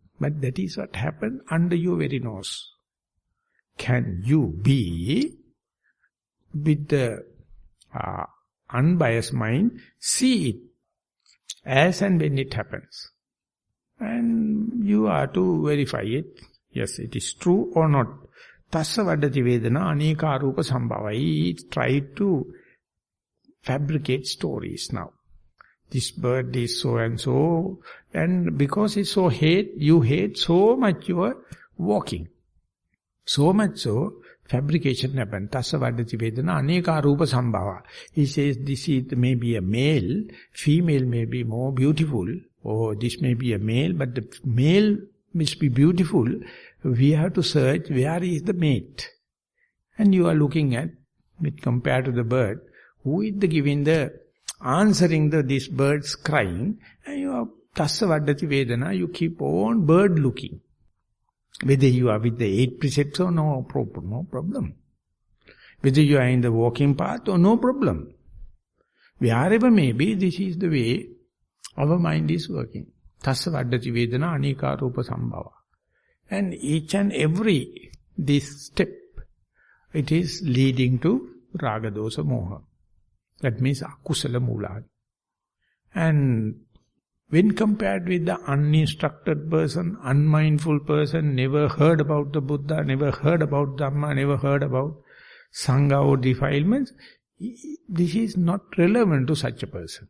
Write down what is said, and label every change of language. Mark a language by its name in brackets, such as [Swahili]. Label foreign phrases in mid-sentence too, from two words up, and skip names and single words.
[English] But that is what happened under your very nose. Can you be, with the unbiased mind, see it as and when it happens? And you are to verify it. Yes, it is true or not. [Pali] Tassa vadati vedana aneka arupa sambhavai. [English] Try to fabricate stories now. This bird is so and so, and because it's so you hate so much you are walking. So much so, fabrication happened. [Pali] Tassa vaddati vedana aneka rupa sambhava. [English] He says this is maybe a male, female may be more beautiful, or this may be a male, but the male must be beautiful. We have to search where is the mate. And you are looking at, compared to the bird, who is answering this bird's crying, and you are [Pali] tassa vaddati vedana, [English] you keep on bird looking. Whether you are with the 8 precepts or no problem. Whether you are in the walking path or no problem. Wherever may be, this is the way our mind is working. [Pali] Tassa vaddati vedana aneka rupa sambhava. [English] And each and every, this step, it is leading to [Pali] raga dosa moha. [English] That means [Pali] akusala mula. [English] And when compared with the uninstructed person, unmindful person, never heard about the Buddha, never heard about Dhamma, never heard about Sangha or defilements, this is not relevant to such a person.